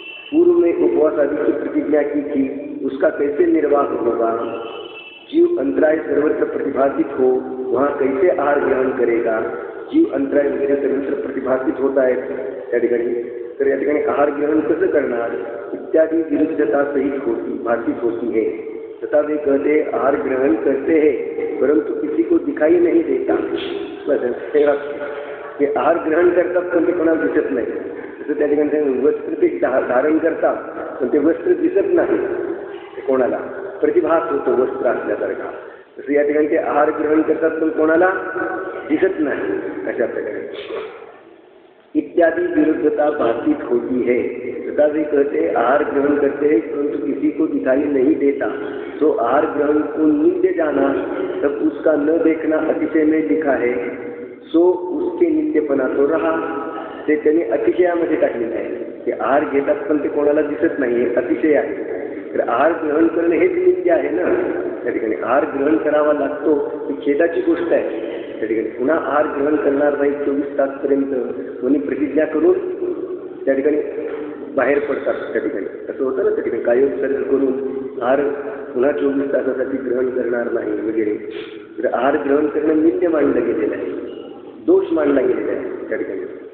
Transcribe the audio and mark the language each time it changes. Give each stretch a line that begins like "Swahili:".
Hindi: पूर्व में उपवास आदि की प्रतिज्ञा की थी, उसका कैसे निर्वाह होगा। जीव अंतराय सर्वत्र प्रतिभाषित हो, वहाँ कैसे आहार ग्रहण करेगा।
Marathi: जीव अंतराय वगैरे सर्वत्र प्रतिभाषित होत आहेत त्या ठिकाणी, तर या ठिकाणी आहार ग्रहण कसं करणार
Hindi: इत्यादि विरुद्धता सहित होती भाषित होती है। तथा वे कहते आहार ग्रहण करते हैं परंतु किसी को दिखाई नहीं देता।
Marathi: ते आहार ग्रहण करतात पण ते कोणाला दिसत नाही, तसं त्या ठिकाणी वस्त्र ते धारण करतात पण ते वस्त्र दिसत नाही, ते कोणाला प्रतिभास होतो वस्त्र असल्यासारखा, तसं या ठिकाणी ते आहार ग्रहण करतात पण कोणाला दिसत नाही अशा प्रकारे इत्यादि विरुद्धता
Hindi: भाषित होती है। तथा वे कहते आहार ग्रहण करते हैं परंतु किसी को दिखाई नहीं देता, तो आहार ग्रहण को निंदे जाना तब उसका न देखना अतिशय में लिखा है, सो उसके निंदेपणा तो रहा।
Marathi: ते त्यांनी अतिशयामध्ये टाकलेलं आहे की आहार घेतात पण ते कोणाला दिसत नाही, अतिशय आहे। तर आहार ग्रहण करणं हेच निंद्य आहे ना, त्या ठिकाणी आहार ग्रहण करावा लागतो ही खेदाची गोष्ट आहे। त्या ठिकाणी पुन्हा आहार ग्रहण करणार नाही 24 तासपर्यंत कोणी प्रतिज्ञा करून त्या ठिकाणी बाहेर पडतात, त्या ठिकाणी असं होतं ना, त्या ठिकाणी कायोत्सर्ग करून आहार पुन्हा 24 तासासाठी ग्रहण करणार नाही वगैरे, तर आहार ग्रहण करणं निंद्य मानलं गेलेलं आहे, दोष मानला गेलेला आहे त्या ठिकाणी।